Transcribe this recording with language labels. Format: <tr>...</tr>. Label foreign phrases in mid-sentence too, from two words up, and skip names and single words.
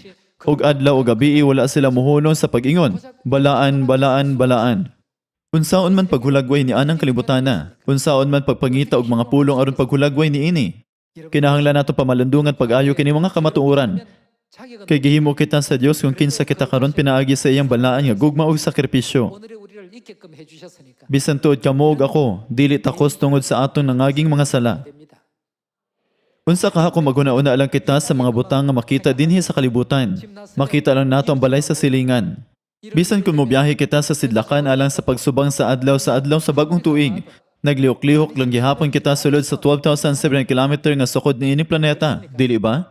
<ceb>Ug adlaw ug gabi wala sila muhulong sa pag-ingon, balaan, balaan, balaan. Unsaon man paghulagway ni anang kalibutana, unsaon man pagpangita og mga pulong aron paghulagway niini. Kinahanglan nato pamalandungan pag-ayo kini mga kamatuoran. Kay gihimo kita sa Dios kung kinsa kita karon pinaagi sa iyang balaan nga gugma ug sakripisyo.</ceb> <ko>오늘의 우리를 있게끔 해주셨으니까</ko> <ceb>Bisan tuod kamo ug ako, dili takos tungod sa aton nangaging mga sala.</ceb> <ko>됩니다.</ko> <ceb>Unsa ka kung maguna-una lang kita sa mga butang nga makita dinhi sa kalibutan. Makita lang nato ang balay sa silingan. Bisan kung mobiyahe kita sa sidlakan alang sa pagsubang sa adlaw sa bagong tuig, naglihok-lihok lang gihapon kita sulod sa 12,700 km nga sukod niini planeta, dili ba?</ceb>